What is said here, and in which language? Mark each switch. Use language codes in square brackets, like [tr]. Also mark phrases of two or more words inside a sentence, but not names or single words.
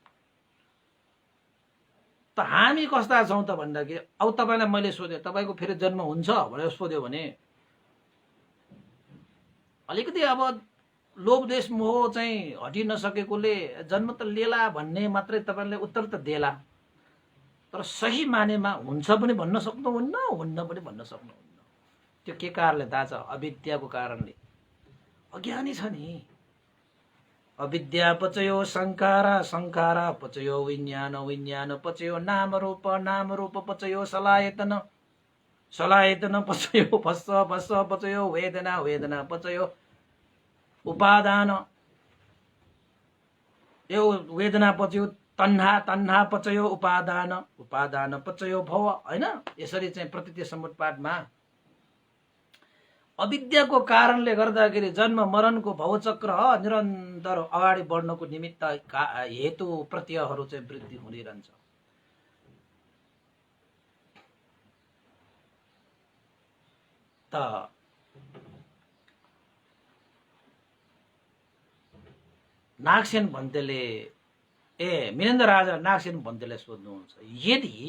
[ne] त हामी कस्ता छौँ त भन्दाखेरि, अब तपाईँलाई मैले सोधेँ तपाईँको फेरि जन्म हुन्छ भनेर सोध्यो भने अलिकति अब लोभ देश मोह चाहिँ हटि नसकेकोले जन्म त लेला भन्ने मात्रै तपाईँले उत्तर त देला, तर सही मानेमा हुन्छ पनि भन्न सक्नुहुन्न, हुन्न पनि भन्न सक्नुहुन्न। त्यो के कारणले थाहा छ? अविद्याको कारणले। अज्ञानी छ नि। [pi] अविद्या पचयो संखारा, संखारा पचयो विज्ञान, विज्ञान पचयो नाम रूप, नाम रूप पचयो सलायतन, सलायतन पचयो भस्स, भस्स पचयो वेदना, वेदना पचयो उपादान, यो वेदना पचयो तन्हा, तन्हा पचयो उपादान, उपादान पचयो भव। [ne] हैन, यसरी चाहिँ प्रतित्य समुत्पादमा अविद्याको कारणले गर्दाखेरि जन्म मरणको भवचक्र निरन्तर अगाडि बढ्नको निमित्त हेतु प्रत्ययहरू चाहिँ वृद्धि हुँदै रहन्छ। त नागसेन भन्तेले मिलिन्द राजा नागसेन भन्तेले सोध्नुहुन्छ, यदि